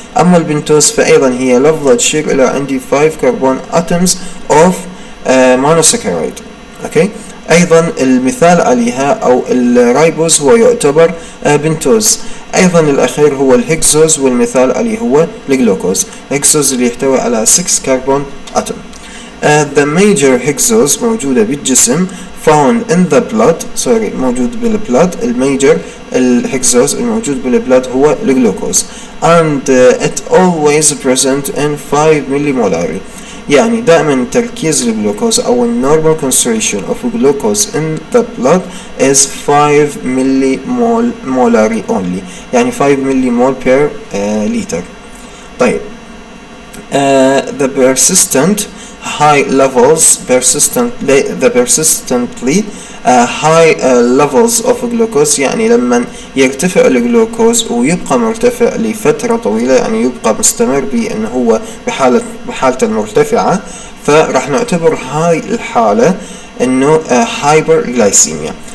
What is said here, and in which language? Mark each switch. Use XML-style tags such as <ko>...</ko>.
<ar>اما البنتوز فايضا هي لفظة تشير الى عندي 5 كربون اتومز اوف مونوساكرايد. اوكي، ايضا المثال عليها او الرايبوز هو يعتبر بنتوز. ايضا الاخير هو الهكسوز، والمثال عليه هو الجلوكوز. الهكسوز اللي يحتوي على 6 كربون اتوم.</ar> <en>The major hexose</en> <ar>موجودة بالجسم</ar> <en>found in the blood</en> <ar>موجود بالبلاد. الميجر الهكسوز الموجود بالبلاد هو الجلوكوز</ar> <en>and it always present in 5 millimolari،</en> <ar>يعني دائما تركيز الجلوكوز او</ar> <en>normal concentration of glucose in the blood is 5 millimolari only،</en> <ar>يعني</ar> <en>5 millimol per liter.</en> <ar>طيب</ar> <en>the high levels persistently high levels of glucose،</en> <ar>يعني لما يرتفع الجلوكوز ويبقى مرتفع لفترة طويلة، يعني يبقى مستمر بأنه هو بحالته المرتفعة، فراح نعتبر هاي الحالة انه هايبرغلايسيميا.</ar>